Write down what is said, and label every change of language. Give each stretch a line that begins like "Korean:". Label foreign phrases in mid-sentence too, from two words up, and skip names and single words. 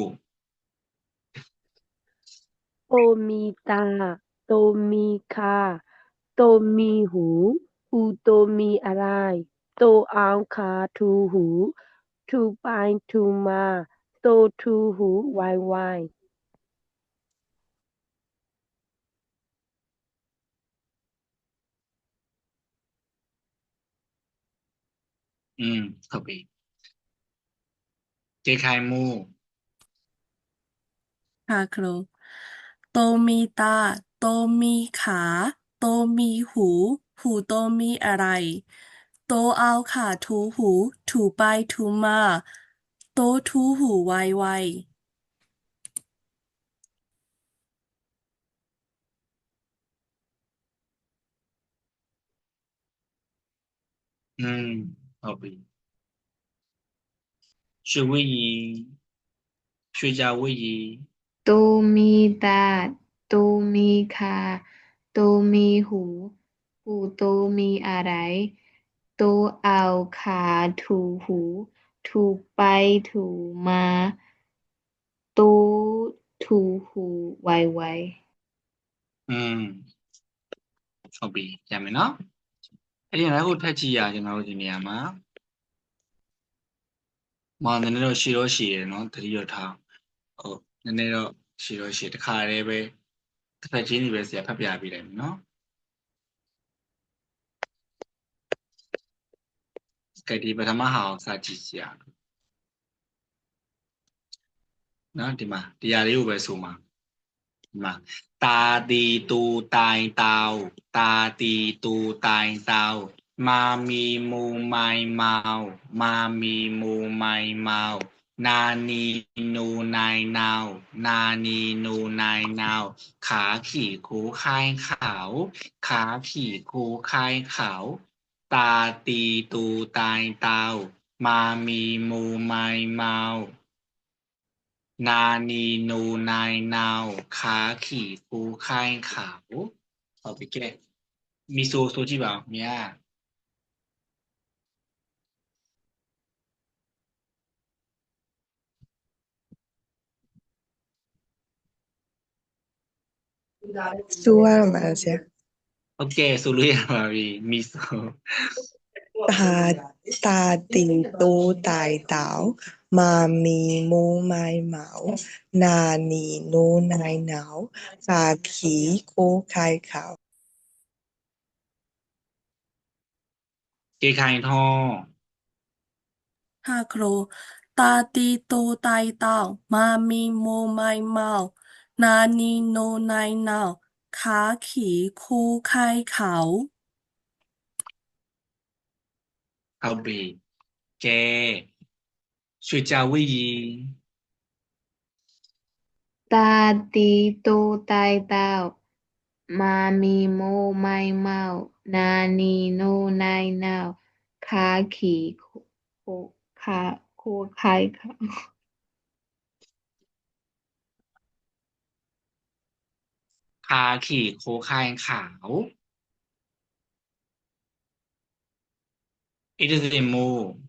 Thai: โตมีตาโตมีขาโตมีหูหูโตมีอะไรโตเอาขาถูหูถูไปถูมาโตถูหูวายวาย
Burmese: ဟုတ်ပြီကျေခိုင်မူ
Thai: ค่ะครูโตมีตาโตมีขาโตมีหูหูโตมีอะไรโตเอาขาถูหูถูไปถูมาโตถูหูไว
Burmese: ဟုတ်ပြီရွှေဝိရီရွှေကြဝိရီ
Thai: โตมีตาโตมีขาโตมีหูหูโตมีอะไรโตเอาขาถูหูถูไปถูมาโตถูหูไว
Burmese: ဟုတ်ပြီရမယ်နော်အဲ့ဒီနောက်ခုထပ်ကြည့်ရကျွန်တော်တို့ဒီနေရာမှာမောင်နည်းနည်းတော့ရှည်ရနော်သတိရထားဟုတ်နည်းနည်းတော့ရှည်တခါတည်းပဲတစ်ဖက်ချင်းကြီးပဲဆရာဖတ်ပြပေးလိုက်မယ်နော် ကဲဒီပထမဟာကိုစကြည့်ကြရနော်ဒီမှာတရားလေးကိုပဲဆိုမှာဒီမှာ
Thai: ตาตีตูตาย เตาตาตีตูตายเตามามีมูไมเมามามีมูไมเมานานีนูนายนาวนานีนูนายนาวขาขี่คูคายขาวขาขี่คูคายขาวตาตีตูตายเตามามีมูไมเมา นานีนูนายนาวขาขี่คูค่ายขาว
Burmese: ဟုတ်ပြီကဲမီဆိုကြည့်ပါဦးမြာ ဆိုရမှာဆရာ ဟုတ်ကဲ့ဆိုလို့ရပါပြီမီဆို
Thai: ตาติงโตตายเต๋ามามีโมไม้เหมานานีโนนายหนาวกาขีโคคายขาว เกไข่ทอ ๆค่ะครูตาตีโตไตเต่ามามีโมไมเมานานีโนนายนาวขาขี่คูไข่เขา
Burmese: ဟုတ်ပြီကဲရွှေကြဝိရီ
Thai: ตาตีโตไตเต้ามามีโมไมเมานานีโนนายนาวขาขี่โคขาโคไข่เขา คาขี่โคคายขาว
English: it is a move